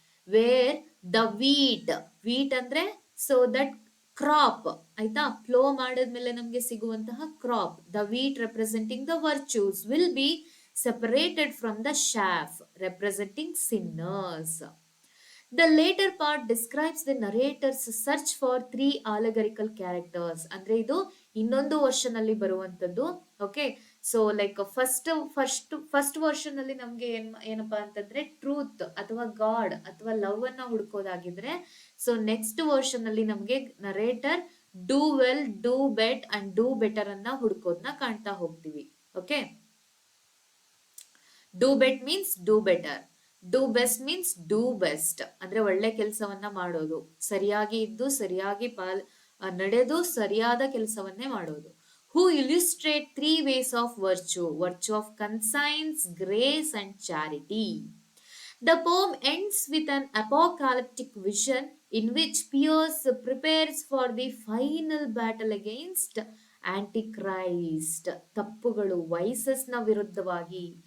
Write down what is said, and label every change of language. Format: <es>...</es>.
<en>Where the wheat</en> <kn>ಅಂದ್ರೆ so that crop ಆಯ್ತಾ, flow ಮಾಡಿದ್ಮೇಲೆ ನಮ್ಗೆ ಸಿಗುವಂತಹ crop,</kn> <en>The wheat representing the virtues, will be separated from the chaff representing sinners. The later part describes the narrator's search for three allegorical characters.</en> <kn>ಅಂದ್ರೆ ಇದು ಇನ್ನೊಂದು version ಅಲ್ಲಿ ಬರುವಂತದ್ದು. Okay, so like first version ಅಲ್ಲಿ ನಮ್ಗೆ ಏನಪ್ಪಾ ಅಂತಂದ್ರೆ ಟ್ರೂತ್ ಅಥವಾ ಗಾಡ್ ಅಥವಾ ಲವ್ ಅನ್ನ ಹುಡ್ಕೋದಾಗಿದ್ರೆ, ಸೊ ನೆಕ್ಸ್ಟ್ ವರ್ಷನ್ ಅಲ್ಲಿ ನಮ್ಗೆ narrator do well, do bait and do better ಅನ್ನ ಹುಡ್ಕೋದ್ನ ಕಾಣ್ತಾ ಹೋಗ್ತೀವಿ. Okay, do bait means do better, do best means do best, ಅಂದ್ರೆ ಒಳ್ಳೆ ಕೆಲಸವನ್ನ ಮಾಡೋದು, ಸರಿಯಾಗಿ ಇದ್ದು ಸರಿಯಾಗಿ ನಡೆದು ಸರಿಯಾದ ಕೆಲಸವನ್ನೇ ಮಾಡೋದು.</kn> <en>Who illustrate three ways of virtue of conscience, grace and charity. The poem ends with an apocalyptic vision in which Piers prepares for the final battle against Antichrist,</en> <kn>ತಪ್ಪುಗಳು, ವೈಸಸ್ನ ವಿರುದ್ಧವಾಗಿ.</kn>